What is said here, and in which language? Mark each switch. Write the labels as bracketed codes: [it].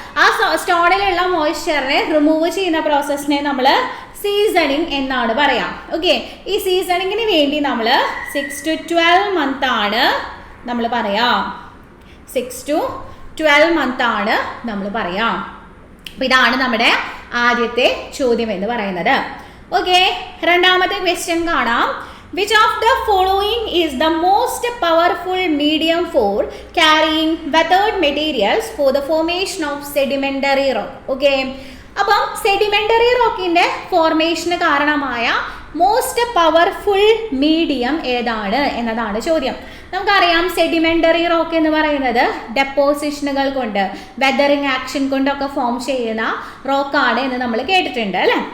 [ml] ആ സ്റ്റോണിലുള്ള മോയ്സ്ചറിനെ റിമൂവ് ചെയ്യുന്ന പ്രോസസ്സിനെ നമ്മൾ സീസണിങ് എന്നാണ് പറയാം. ഓക്കെ, ഈ സീസണിങ്ങിന് വേണ്ടി നമ്മൾ 6 to 12 month ആണ് നമ്മൾ പറയാം. 6 to 12 month ആണ് നമ്മൾ പറയാം. അപ്പോൾ ഇതാണ് നമ്മുടെ ആദ്യത്തെ ചോദ്യം എന്ന് പറയുന്നത്. ഓക്കെ, രണ്ടാമത്തെ ക്വസ്റ്റ്യൻ കാണാം. [en] Which of the following is the most powerful medium for carrying weathered materials for the formation of sedimentary rock? [ml] Okay, അപ്പം സെഡിമെന്ററി റോക്കിന്റെ ഫോർമേഷന് കാരണമായ മോസ്റ്റ് പവർഫുൾ മീഡിയം ഏതാണ് എന്നതാണ് ചോദ്യം. നമുക്കറിയാം, സെഡിമെന്ററി റോക്ക് എന്ന് പറയുന്നത് ഡെപ്പോസിഷനുകൾ കൊണ്ട് വെതറിങ് ആക്ഷൻ കൊണ്ടൊക്കെ ഫോം ചെയ്യുന്ന റോക്കാണ് എന്ന് നമ്മൾ കേട്ടിട്ടുണ്ട് അല്ലേ.